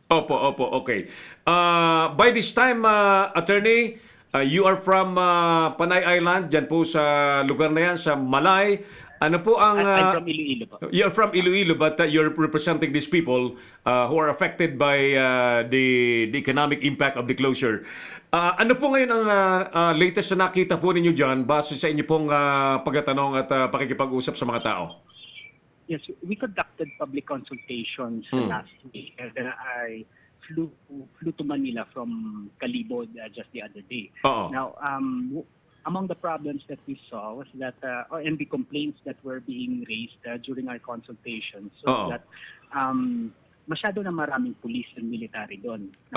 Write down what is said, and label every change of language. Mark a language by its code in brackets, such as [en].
[tl] Opo, okay. [en] By this time, attorney, you are from Panay Island, [tl] dyan po sa lugar na yan, sa Malay. Ano po ang... [en] I'm from Iloilo po. You're from Iloilo, but you're representing these people who are affected by the economic impact of the closure. [tl] Ano po ngayon ang latest na nakita po ninyo dyan base sa inyo pong pagtatanong at pakikipag-usap sa mga tao? [en] Yes, we conducted public consultations last week. I flew to Manila from Calibod just the other day. Now, among the problems that we saw was that, and the complaints that were being raised during our consultations, that [tl] masyado na maraming police and military doon.